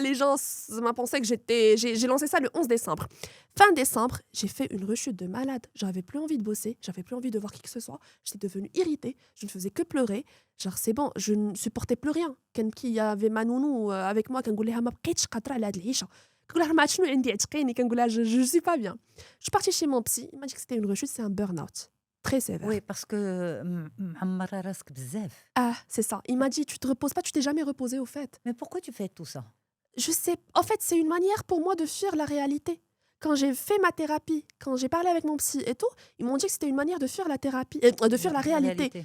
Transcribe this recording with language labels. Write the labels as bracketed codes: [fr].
[fr] Les gens m'ont pensé que j'ai lancé ça le 11 décembre. Fin décembre, j'ai fait une rechute de malade. J'avais plus envie de bosser, j'avais plus envie de voir qui que ce soit. J'étais devenue irritée, je ne faisais que pleurer. Genre c'est bon, je ne supportais plus rien. Quand il y avait ma nounou avec moi, كنقول لها ما بقيتش قادرة على هاد العيشة. [ar] كنقول لها ما عرفتش شنو عندي عتقيني كنقول لها je suis pas bien. [fr] Je suis partie chez mon psy, il m'a dit que c'était une rechute, c'est un burn-out. Très sévère. [ar] Oui, parce que معمرة راسك بزاف. [fr] Ah, c'est ça. Il m'a dit tu te reposes pas, tu t'es jamais reposé au fait. Mais pourquoi tu fais tout ça? Je sais. En fait, c'est une manière pour moi de fuir la réalité. Quand j'ai fait ma thérapie, quand j'ai parlé avec mon psy et tout, ils m'ont dit que c'était une manière de fuir la thérapie, de fuir la réalité.